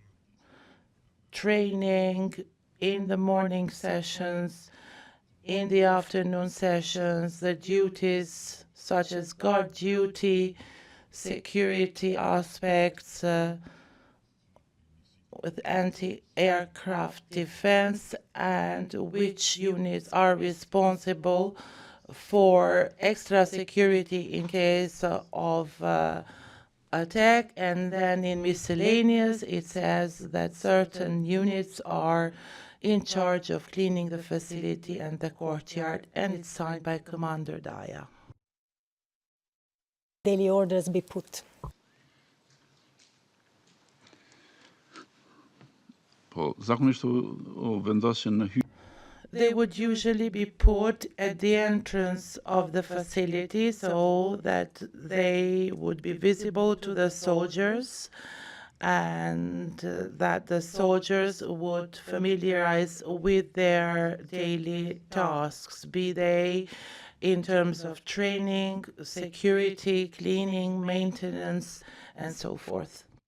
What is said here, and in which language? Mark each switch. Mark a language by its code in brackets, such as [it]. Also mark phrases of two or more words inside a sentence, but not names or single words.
[en] training in the morning sessions, in the afternoon sessions, the duties such as guard duty, security aspects, with anti-aircraft defense, and which units are responsible for extra security in case of attack. And then in miscellaneous, it says that certain units are in charge of cleaning the facility and the courtyard, and it's signed by Commander Daya. Daily orders be put. [sq] Po, zakonisht u vendosin në hyrje. [en] They would usually be put at the entrance of the facility so that they would be visible to the soldiers, and that the soldiers would familiarize with their daily tasks, be they in terms of training, security, cleaning, maintenance, and so forth.